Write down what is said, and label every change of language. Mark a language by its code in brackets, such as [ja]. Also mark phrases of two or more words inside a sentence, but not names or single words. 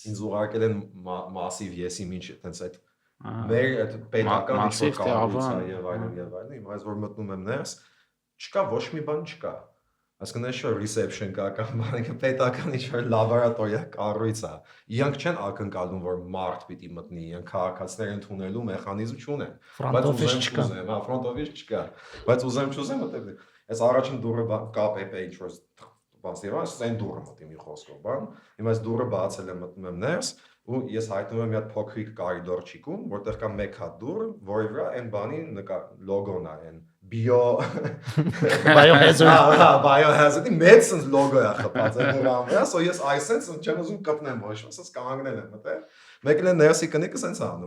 [hy] Ինձ ուղարկել են մասիվ եսի ինչ այդպես այդ մեր այդ պետական ինչ-որ կառույցը եւ այլն, հիմա այս որ մտնում եմ ներս, չկա ոչ մի բան չկա։ Այսինքն այս reception կա կամ բանը պետական ինչ-որ լաբորատորիա կառույց է։ Իրանք չեն ակնկալում, որ մարդ պիտի մտնի, իրանք քաղաքացիներ ընդունելու մեխանիզմ չունեն։ [en] Front office չկա։ Front office [hy] չկա։ Բայց ուզեմ չուզեմ մտել։ Այս առաջին դուրը KPP ինչ-որ բացի այն դուրը մտի մի խոսքով, բան։ Հիմա այս դուրը բացել եմ մտնում եմ ներս ու ես հայտնում եմ մի հատ փոքրիկ կարիդորչիկում, որտեղ կա մեկ հատ դուր, որի վրա այն բանի լոգոն է, այն biohazard-ի մեծ լոգո է խփած այդ դրան վրա, so ես այսպես չեմ ուզում կպնեմ ոչ, ասես կանգնել եմ, մտե։ Մեկն է ներսի կնիկը սենց անում։